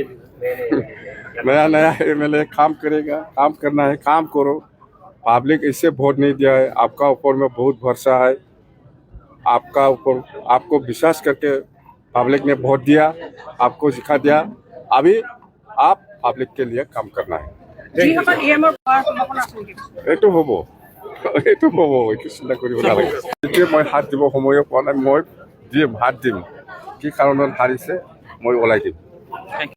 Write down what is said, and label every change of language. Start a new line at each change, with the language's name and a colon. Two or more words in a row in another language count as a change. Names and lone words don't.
Hindi: नया MLA काम करेगा काम करना है काम करो पब्लिक इससे वोट नहीं दिया है आपका ऊपर में बहुत भरोसा है आपको विश्वास करके पब्लिक ने वोट दिया आपको सिखा दिया अभी आप पब्लिक के लिए काम करना है
Assamese: এইটো হ'ব চিন্তা কৰিব নালাগে এতিয়া মই হাত দিব সময়ো পোৱা নাই মই দিম হাত দিম কি কাৰণত হাৰিছে মই ওলাই দিম